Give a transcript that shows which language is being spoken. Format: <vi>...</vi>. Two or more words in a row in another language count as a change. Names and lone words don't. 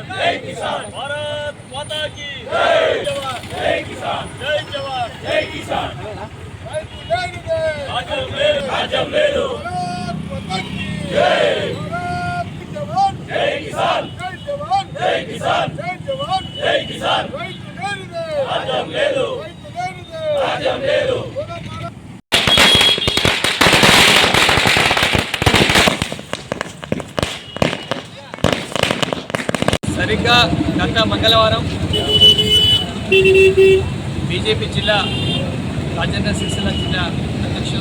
<hi>भारत माता की जय जवान जय किसान जय जवान जय किसान राजम ले लो भारत माता की जय भारत जवान जय किसान जय जवान जय किसान जय जवान जय किसान राजम ले लो राजम ले लो</hi> <te>సరిగ్గా గత మంగళవారం బీజేపీ జిల్లా రాజన్న సిరిసిల్ల జిల్లా అధ్యక్షులు</te>